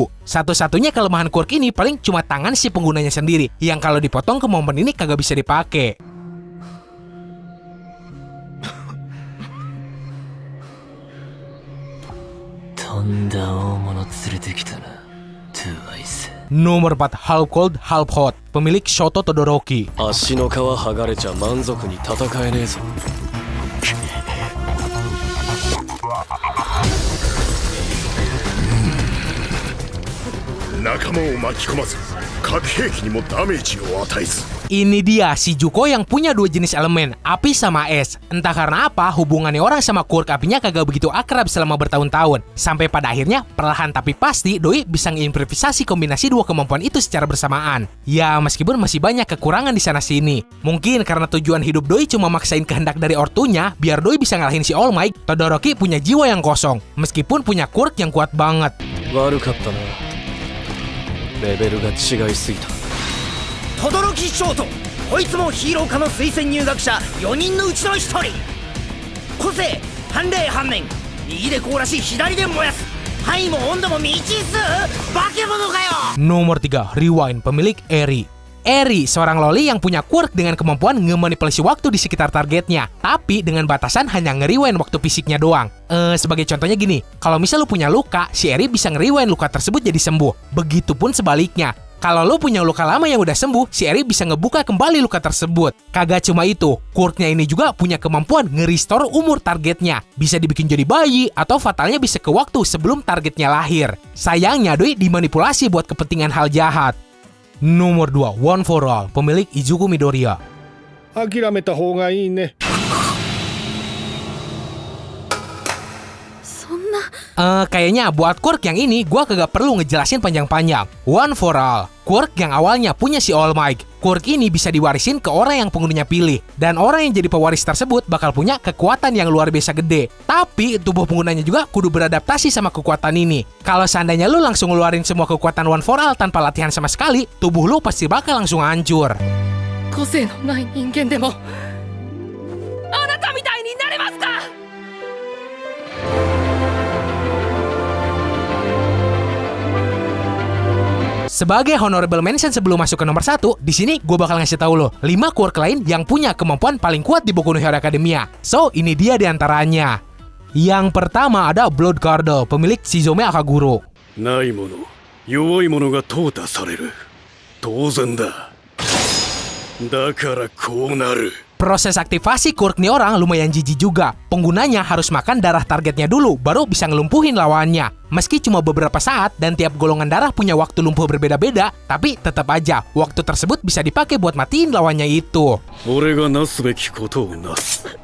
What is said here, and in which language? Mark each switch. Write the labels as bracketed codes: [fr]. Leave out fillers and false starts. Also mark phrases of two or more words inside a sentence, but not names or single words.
[id] Satu-satunya kelemahan quirk ini paling cuma tangan si penggunanya sendiri, yang kalau dipotong ke momen ini kagak bisa dipakai. Nomor 4, Half Cold, Half Hot, pemilik Shoto Todoroki. [ja] 足の皮剥がれちゃ満足に戦えねえぞ。仲間を巻き込まず核兵器にもダメージを与えず。 [id] Ini dia si Zuko yang punya dua jenis elemen, api sama es. Entah karena apa, hubungannya orang sama quirk apinya kagak begitu akrab selama bertahun-tahun. Sampai pada akhirnya, perlahan tapi pasti, Doi bisa ngeimprovisasi kombinasi dua kemampuan itu secara bersamaan. Ya, meskipun masih banyak kekurangan di sana-sini. Mungkin karena tujuan hidup Doi cuma maksain kehendak dari ortunya, biar Doi bisa ngalahin si All Might, Todoroki punya jiwa yang kosong, meskipun punya quirk yang kuat banget. [ja] 悪かったな。レベルが違いすぎた。轟ショート、こいつもヒーロー科の推薦入学者4人のうちの1人。個性反霊反面、右で凍らし左で燃やす、範囲も温度も未知数、化け物かよ。 [id] Nomor 3, Rewind, pemilik Eri. Eri, seorang loli yang punya quirk dengan kemampuan ngemanipulasi waktu di sekitar targetnya, tapi dengan batasan hanya nge-rewind waktu fisiknya doang. Sebagai contohnya gini, kalau misal lu punya luka, si Eri bisa nge-rewind luka tersebut jadi sembuh. Begitupun sebaliknya. Kalau lo punya luka lama yang udah sembuh, si Eri bisa ngebuka kembali luka tersebut. Kagak cuma itu, quirknya ini juga punya kemampuan nge-restore umur targetnya. Bisa dibikin jadi bayi, atau fatalnya bisa ke waktu sebelum targetnya lahir. Sayangnya Doi dimanipulasi buat kepentingan hal jahat. Nomor 2, One for All, pemilik Izuku Midoriya. [ja] 諦めた方がいいね。 [id] Kayaknya buat quirk yang ini gua kagak perlu ngejelasin panjang-panjang. One for All, quirk yang awalnya punya si All Might. Quirk ini bisa diwarisin ke orang yang penggunanya pilih, dan orang yang jadi pewaris tersebut bakal punya kekuatan yang luar biasa gede. Tapi tubuh penggunanya juga kudu beradaptasi sama kekuatan ini. Kalau seandainya lu langsung ngeluarin semua kekuatan One for All tanpa latihan sama sekali, tubuh lu pasti bakal langsung hancur. [ja] 個性のない人間でもあなたみたいになれますか。 [id] Sebagai [en] honorable mention [id] sebelum masuk ke nomor 1, di sini gue bakal ngasih tahu lo 5 quirk lain yang punya kemampuan paling kuat di Boku no Hero Academia. So, ini dia diantaranya. Yang pertama ada Blood Curdle, pemilik Shizome Akaguro. [ja] ないもの、弱いものが淘汰される。当然だ。だからこうなる。 [id] Proses aktivasi quirk nih orang lumayan jijik juga. Penggunanya harus makan darah targetnya dulu, baru bisa ngelumpuhin lawannya. Meski cuma beberapa saat dan tiap golongan darah punya waktu lumpuh berbeda-beda, tapi tetap aja waktu tersebut bisa dipakai buat matiin lawannya itu. [ja] 俺がなすべきことをなす。